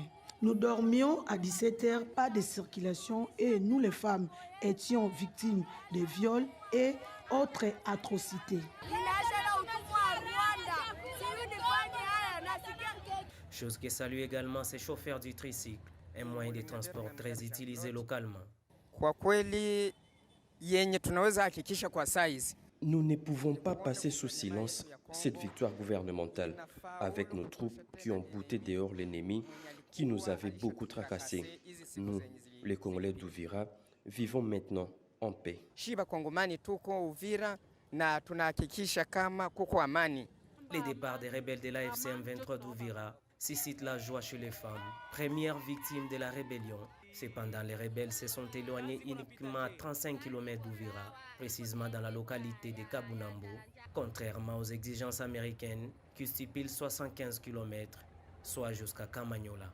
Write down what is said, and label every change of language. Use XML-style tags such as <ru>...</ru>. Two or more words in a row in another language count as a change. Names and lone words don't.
<fr>Nous dormions à 17h, pas de circulation, et nous les femmes étions victimes de viols et autres atrocités. Chose que salue également ces chauffeurs du tricycle, un moyen de transport très utilisé localement.</fr> <sw>Kwa kweli yenye tunaweza hakikisha kwa size.</sw> <fr>Nous ne pouvons pas passer sous silence cette victoire gouvernementale avec nos troupes qui ont bouté dehors l'ennemi qui nous avait beaucoup tracassés. Nous, les Congolais d'Uvira, vivons maintenant en paix.</fr> <sw>Shiba Kongomani tuko Uvira na tunahakikisha kama kuko amani.</sw> <fr>Les départs des rebelles de l'AFC M23 d'Uvira suscitent la joie chez les femmes, premières victimes de la rébellion. Cependant, les rebelles se sont éloignés uniquement à 35 km d'Uvira, précisément dans la localité de Kabunambo, contrairement aux exigences américaines qui stipulent 75 km, soit jusqu'à Kamanyola.</fr>